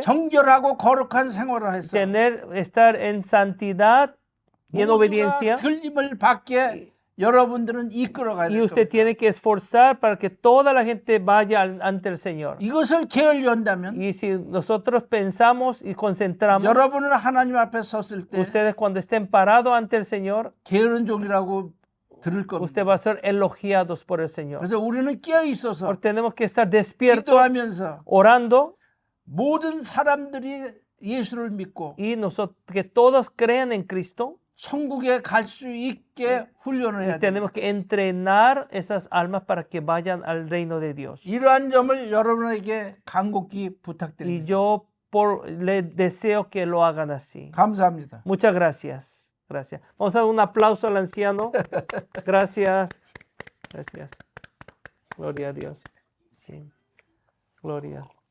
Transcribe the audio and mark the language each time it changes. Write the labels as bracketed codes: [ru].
[ko] 정결하고 거룩한 생활을 해서 [es] estar en santidad y en [ko] 모두가 [es] obediencia. [ko] 틀림을 받게 여러분들은 이끌어가야 [es] Y [ko] 될 [es] usted [ko] 겁니다. [es] tiene que esforzar para que toda la gente vaya ante el Señor. [ko] 이것을 게을리한다면 [es] Y si nosotros pensamos y concentramos, [ko] 여러분은 하나님 앞에 섰을 때 [es] ustedes cuando estén parados ante el Señor, [ko] 게으른 종이라고 들을 겁니다. [es] usted va a ser elogiados por el Señor. [ko] 그래서 우리는 깨어 있어서 [es] Ahora tenemos que estar despiertos, [ko] 기도하면서 [es] orando, [ko] 모든 사람들이 예수를 믿고 [es] y nosotros, que todos crean en Cristo. [ko] 천국에 갈 수 있게 훈련을 [es] Y [ko] 해야 됩니다. [es] tenemos que entrenar esas almas para que vayan al reino de Dios. [ko] 이러한 점을 여러분에게 간곡히 [es] Y [ko] 부탁드립니다. [es] yo le deseo que lo hagan así. [ko] 감사합니다. [es] Muchas gracias. Gracias. Vamos a dar un aplauso al anciano. Gracias. Gracias. Gloria a Dios. Sí. Gloria.